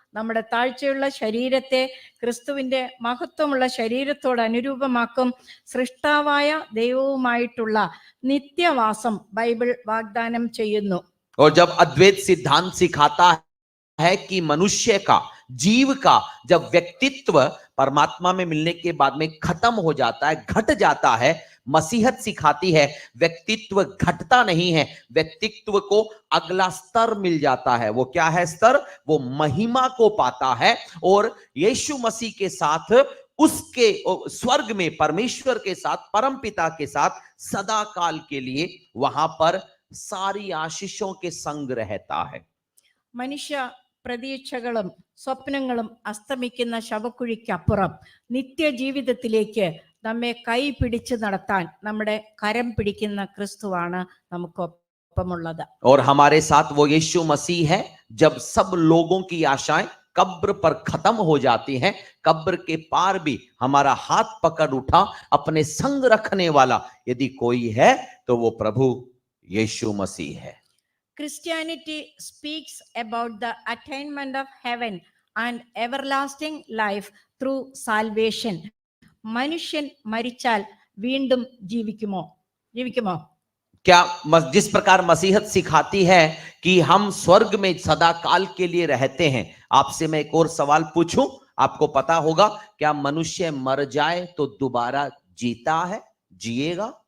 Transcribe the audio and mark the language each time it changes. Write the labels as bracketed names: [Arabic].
[Malayalam] നമ്മുടെ താഴ്ചയുള്ള ശരീരത്തെ ക്രിസ്തുവിന്റെ മഹത്വമുള്ള ശരീരത്തോട് അനുരൂപമാക്കും. സൃഷ്ടാവായ ദൈവവുമായിട്ടുള്ള നിത്യവാസം ബൈബിൾ വാഗ്ദാനം ചെയ്യുന്നു. [Hindi] और जब अद्वैत सिद्धांत सिखाता है कि मनुष्य का जीव का जब व्यक्तित्व परमात्मा में मिलने के बाद में खत्म हो जाता है, घट जाता है, मसीहत सिखाती है व्यक्तित्व घटता नहीं है, व्यक्तित्व को अगला स्तर मिल जाता है। वो क्या है स्तर? वो महिमा को पाता है और यीशु मसीह के साथ उसके स्वर्ग में परमेश्वर के साथ परम पिता के साथ सदा काल के लिए वहां पर सारी आशीषों के संग रहता है। [Malayalam] മനുഷ്യ പ്രതീക്ഷകളും സ്വപ്നങ്ങളും അസ്തമിക്കുന്ന ശവക്കുഴിക്കപ്പുറം നിത്യജീവിതത്തിലേക്ക് നമ്മെ കൈ പിടിച്ചു നടത്താൻ നമ്മുടെ കരം പിടിക്കുന്ന ക്രിസ്തുവാണ് നമുക്കൊപ്പമുള്ളത്. [Hindi] और हमारे साथ वो यीशु मसीह है। जब सब लोगों की आशाएं कब्र पर खत्म हो जाती हैं, कब्र के पार भी हमारा हाथ पकड़ उठा अपने संग रखने वाला यदि कोई है तो वो प्रभु यीशु मसीह है। [English] Christianity speaks about the attainment of heaven and everlasting life through salvation. [Malayalam] മനുഷ്യൻ മരിച്ചാൽ വീണ്ടും ജീവിക്കുമോ? [Hindi] क्या जिस प्रकार मसीहत सिखाती है कि हम स्वर्ग में सदा काल के लिए रहते हैं, आपसे मैं एक और सवाल पूछूं, आपको पता होगा, क्या मनुष्य मर जाए तो दोबारा जीता है, जिएगा?